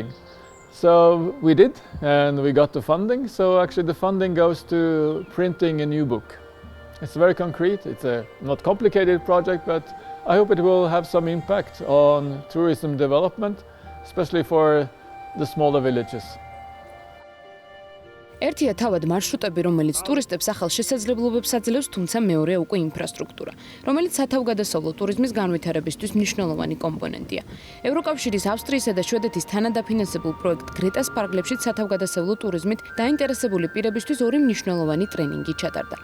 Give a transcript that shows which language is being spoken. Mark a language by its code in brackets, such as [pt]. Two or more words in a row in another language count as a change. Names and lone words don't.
[en] So we did, and we got the funding. So actually the funding goes to printing a new book. It's very concrete, it's a not complicated project, but I hope it will have some impact on tourism development, especially for the smaller villages. [ka] ერთია თავად მარშრუტები, რომელიც ტურისტებს ახალ შესაძლებლობებს აძლევს, თუმცა მეორეა უკვე ინფრასტრუქტურა, რომელიც სათავგადასავლო ტურიზმის განვითარებისთვის მნიშვნელოვანი კომპონენტია. ევროკავშირის, ავსტრიისა და შვედეთის თანადაფინანსებულ პროექტ გრეტას ფარგლებშიც სათავგადასავლო ტურიზმით დაინტერესებული პირებისთვის ორი მნიშვნელოვანი ტრენინგი ჩატარდა.